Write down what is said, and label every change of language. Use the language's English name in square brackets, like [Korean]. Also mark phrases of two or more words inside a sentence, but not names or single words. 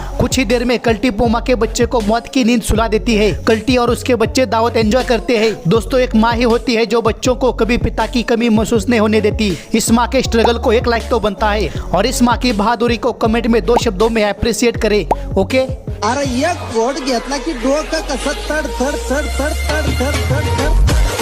[Hindi] कुछ ही देर में कल्टी पुमा के बच्चे को मौत की नींद सुला देती है। कल्टी और उसके बच्चे दावत एंजॉय करते हैं। दोस्तों, एक माँ ही होती है जो बच्चों को कभी पिता की कमी महसूस नहीं होने देती। इस माँ के स्ट्रगल को 1 लाइक तो बनता है, और इस माँ की बहादुरी को कमेंट में 2 शब्दों में अप्रिशिएट करे। ओके। [Marathi] अरे एक कोड घेतला की डोकं कसं तड तड तड तड तड तड तड तड